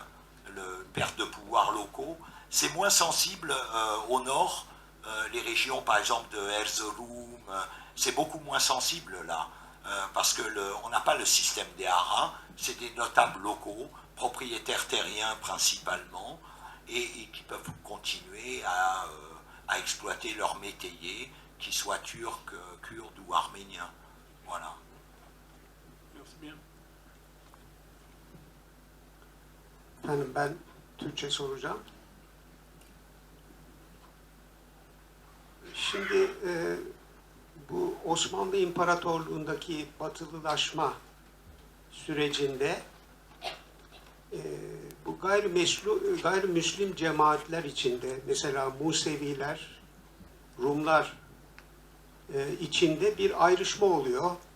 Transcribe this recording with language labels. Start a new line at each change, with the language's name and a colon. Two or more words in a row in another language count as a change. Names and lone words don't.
French: Perte de pouvoirs locaux, c'est moins sensible au nord, les régions par exemple de Erzurum, c'est beaucoup moins sensible là, parce que on n'a pas le système des haras, c'est des notables locaux, propriétaires terriens principalement, et qui peuvent continuer à exploiter leurs métayers, qu'ils soient turcs, kurdes ou arméniens. Voilà. Merci bien.
Turkish: Efendim ben Türkçe soracağım. Şimdi bu Osmanlı İmparatorluğu'ndaki batılılaşma sürecinde bu gayrimüslim cemaatler içinde, mesela Museviler, Rumlar içinde bir ayrışma oluyor.